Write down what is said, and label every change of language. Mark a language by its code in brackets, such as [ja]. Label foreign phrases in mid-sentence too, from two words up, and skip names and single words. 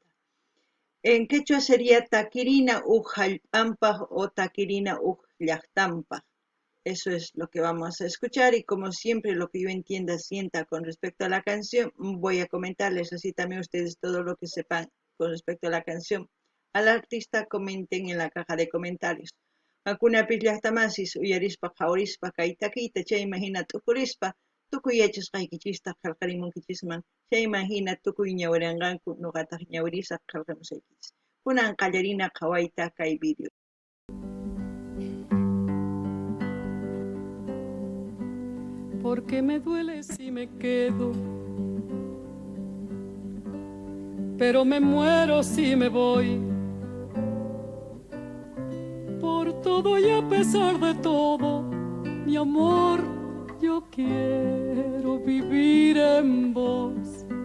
[es] En quechua sería Taquirina Ujallpampaj o Taquirina Ujllajtampaj. Eso es lo que vamos a escuchar y como siempre lo que yo entienda, sienta con respecto a la canción, voy a comentarles así también ustedes todo lo que sepan con respecto a la canción. Al artista comenten en la caja de comentarios. [qu] Hakuna pillajtamasis uyarispa qhawarispa kaytakiyta chayman hina tukurispa tukuyachishqaykichista qallqarimunkichisman chayman hina tukuy ñawirianqanku nuqataq ñawirisaq qallqamusaykichis. Kunan qallarina qhawayta kay video. [es] Porque me duele si me quedo, pero me muero si me voy. Por todo y a pesar de todo, mi amor, yo quiero vivir en vos.